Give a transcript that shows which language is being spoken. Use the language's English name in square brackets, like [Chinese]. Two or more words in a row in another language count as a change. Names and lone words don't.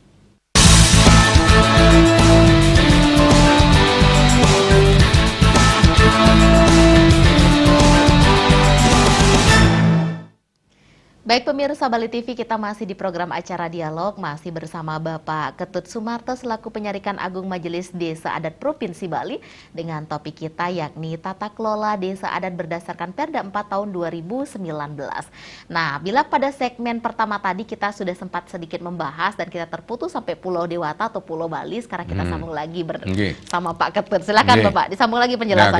[Indonesian] Baik pemirsa Bali TV, kita masih di program acara dialog, masih bersama Bapak Ketut Sumarto selaku Penyarikan Agung Majelis Desa Adat Provinsi Bali dengan topik kita yakni tata kelola desa adat berdasarkan Perda 4 tahun 2019. Nah, bila pada segmen pertama tadi kita sudah sempat sedikit membahas dan kita terputus sampai Pulau Dewata atau Pulau Bali, sekarang kita sambung lagi bersama Pak Ketut. Silakan Bapak, disambung lagi penjelasannya.